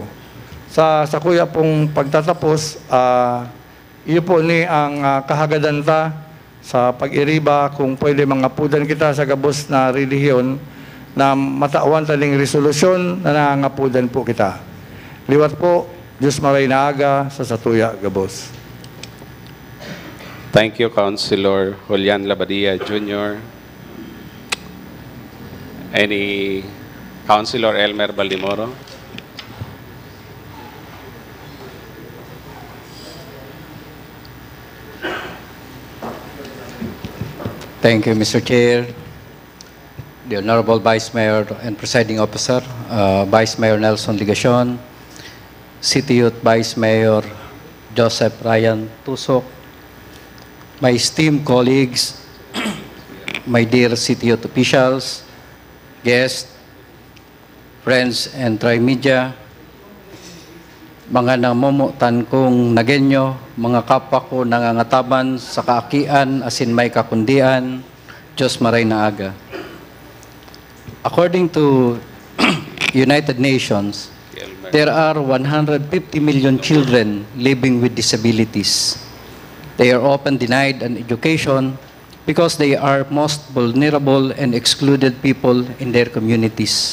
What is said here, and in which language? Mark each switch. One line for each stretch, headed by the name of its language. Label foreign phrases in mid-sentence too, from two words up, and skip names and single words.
Bikol: Sa kuya pong pagtatapos, iyo po ni ang kahagadan ta sa pag-iriba kung pwede mangapudan kita sa gabos na relihiyon na matawan taling resolusyon na nangangapudan po kita. Liwat po, Diyos maray na aga sa Satuya Gabos.
English: Thank you, Councilor Julian Labadia Jr. Any Councilor Elmer Baldimoro? Thank you, Mr. Chair. The Honorable Vice Mayor and Presiding Officer, Vice Mayor Nelson Ligacion, City Youth Vice Mayor Joseph Ryan Tusok, my esteemed colleagues, my dear City Youth officials, guests, friends and tri-media,
Bikol: mga namumutan kong Nagenyo, mga kapwa ko nangangataban sa kaakian asin may kakundian, Diyos maray na aga.
English: According to United Nations, there are 150 million children living with disabilities. They are often denied an education, because they are most vulnerable and excluded people in their communities.